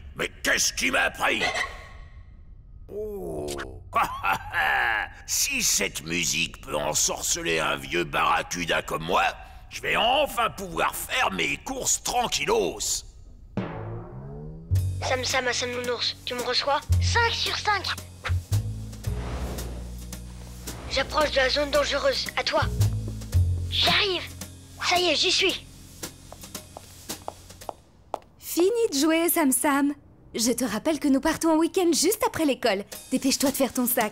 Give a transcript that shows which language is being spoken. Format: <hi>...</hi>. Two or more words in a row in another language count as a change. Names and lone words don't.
<fr>Mais qu'est-ce qui m'a pris? Oh. Si cette musique peut ensorceler un vieux barracuda comme moi, je vais enfin pouvoir faire mes courses tranquillos. Sam Sam à Sam Nounours, tu me reçois? 5 sur 5. J'approche de la zone dangereuse, à toi. J'arrive. Ça y est, j'y suis. Fini de jouer, Sam Sam. Je te rappelle que nous partons en week-end juste après l'école. Dépêche-toi de faire ton sac.</fr>